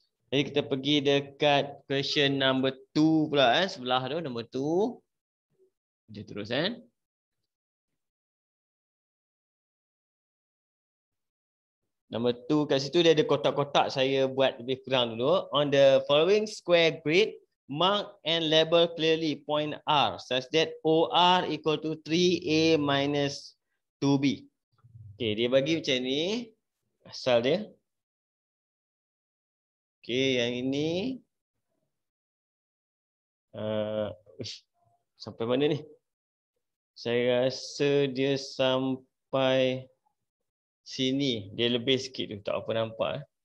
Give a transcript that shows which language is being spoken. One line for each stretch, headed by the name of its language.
Malay: Jadi kita pergi dekat question number 2 pula sebelah tu nombor 2. Dia terus Nombor 2 kat situ dia ada kotak-kotak, saya buat lebih kurang dulu.
English: On the following square grid, mark and label clearly point R such that OR equal to 3A minus 2B.
Malay: Okey, dia bagi macam ni asal dia. Okey, yang ini sampai mana ni? Saya rasa dia sampai sini. Dia lebih sikit tu, tak apa nampak.